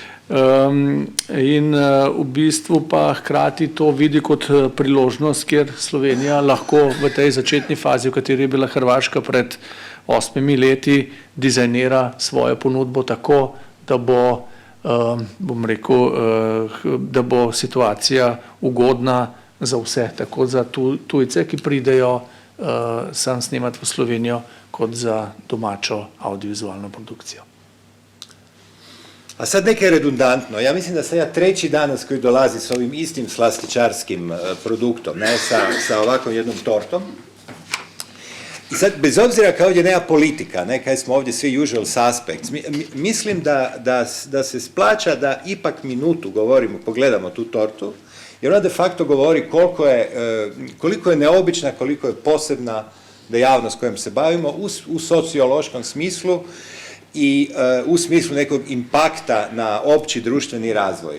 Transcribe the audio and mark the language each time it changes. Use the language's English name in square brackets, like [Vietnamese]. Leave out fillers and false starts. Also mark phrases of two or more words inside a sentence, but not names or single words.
[Slovenian] In v bistvu pa hkrati to vidi kot priložnost, kjer Slovenija lahko v tej začetni fazi, v kateri je bila Hrvaška pred 8 leti, dizajnira svojo ponudbo tako, da bo, bom rekel, da bo situacija ugodna za vse, tako za tujce, ki pridejo sem snemati v Slovenijo, kot za domačo audiovizualno produkcijo. [Croatian] A sad nekaj redundantno. Ja mislim da sam ja treći danas koji dolazi s ovim istim slastičarskim produktom, ne, sa ovakvom jednom tortom. I sad, bez obzira kao ovdje nema politika, ne, kaj smo ovdje svi [English] usual suspects, [Croatian] mislim da se splaća da ipak minutu govorimo, pogledamo tu tortu, jer ona de facto govori koliko je neobična, koliko je posebna dejavnost kojom se bavimo u sociološkom smislu i u smislu nekog impakta na opći društveni razvoj.